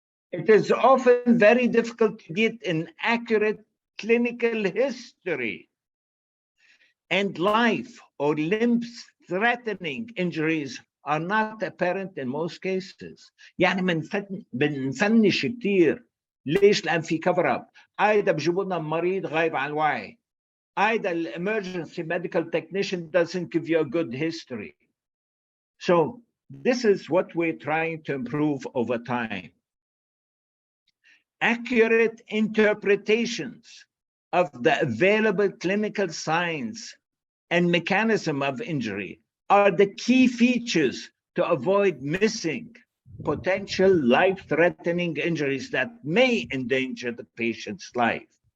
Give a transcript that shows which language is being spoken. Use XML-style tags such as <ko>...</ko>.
<en>It is often very difficult to get an accurate clinical history, and life or limb-threatening injuries are not apparent in most cases.</en> <ar>يعني بنفنش كتير. ليش؟ لأن في cover up. أيضا بجيبوا لنا مريض غايب عن الوعي.</ar> <en>Either the emergency medical technician doesn't give you a good history. So this is what we're trying to improve over time. Accurate interpretations of the available clinical signs and mechanism of injury are the key features to avoid missing potential life-threatening injuries that may endanger the patient's life.</en>